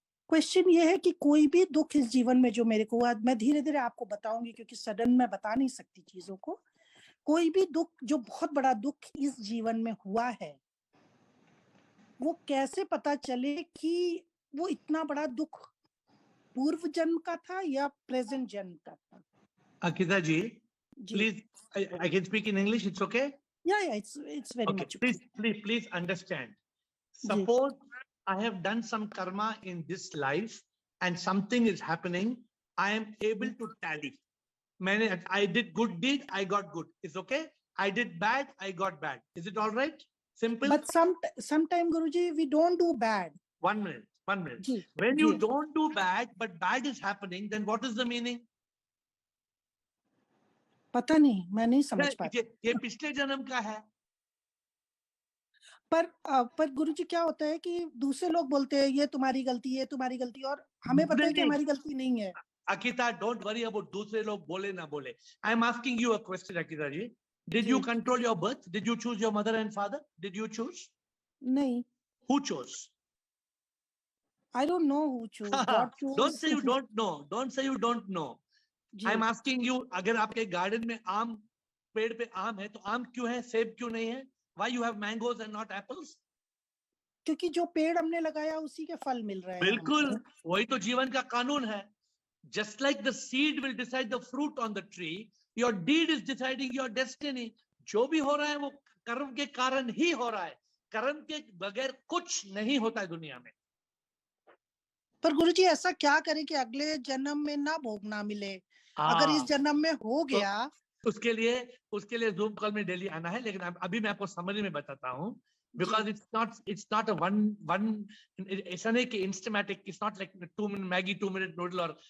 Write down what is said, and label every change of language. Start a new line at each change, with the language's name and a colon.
Hindi: Question ये है कि कोई भी दुख इस जीवन में जो मेरे को हुआ, मैं धीरे धीरे आपको बताऊंगी क्योंकि सडन मैं बता नहीं सकती चीजों को. कोई भी दुख जो बहुत बड़ा दुख इस जीवन में हुआ है, वो कैसे पता चले कि वो इतना बड़ा दुख पूर्व जन्म का था या प्रेजेंट जन्म का था?
English: Akita ji, please, I can speak in English. It's okay? Yeah, it's very much okay. Please understand. Suppose I have done some karma in this life and something is happening. I am able to tally. I did good deed, I got good. It's okay. I did bad, I got bad. Is it all right? Simple. But sometime Guruji, we don't do bad. 1 minute. When you don't do bad, but bad is happening, then what is the meaning?
Hindi: पता नहीं, मैं नहीं समझ पाती. ये पिछले जन्म का है. पर गुरुजी क्या होता है कि दूसरे लोग बोलते हैं ये तुम्हारी गलती है, तुम्हारी गलती, और हमें पता है कि हमारी गलती नहीं है. Akita,
English: don't worry about
Hindi: दूसरे लोग बोले ना बोले.
English: I am asking you a question, Akita ji. Did you control your birth? Did you choose your mother and father? Did you choose?
Hindi: नहीं.
English: Who chose? I don't know who chose. God chose. Don't say you don't know. Don't say you don't know. I'm asking you,
Hindi: अगर आपके garden में पेड़ पे आम है, तो आम क्यों है, सेब क्यों नहीं है?
English: Why you have mangoes and not apples?
Hindi: क्योंकि जो पेड़ हमने लगाया उसी के फल मिल रहे हैं. बिल्कुल, वही तो जीवन का कानून है.
English: Just like the seed will decide the fruit on the tree, your deed is deciding your destiny.
Hindi: जो भी हो रहा है वो कर्म के कारण ही हो रहा है. कर्म के बगैर कुछ नहीं होता है दुनिया में. पर गुरुजी ऐसा क्या करें कि अगले जन्म में ना भोगना मिले? अगर इस जन्म में हो गया तो उसके लिए जूम कॉल में डेली आना है. लेकिन अभी मैं आपको समरी में बताता हूँ.
English: Because it's not a one
Hindi: ऐसा नहीं कि
English: instamatic. It's not like 2-minute Maggie, 2-minute noodle or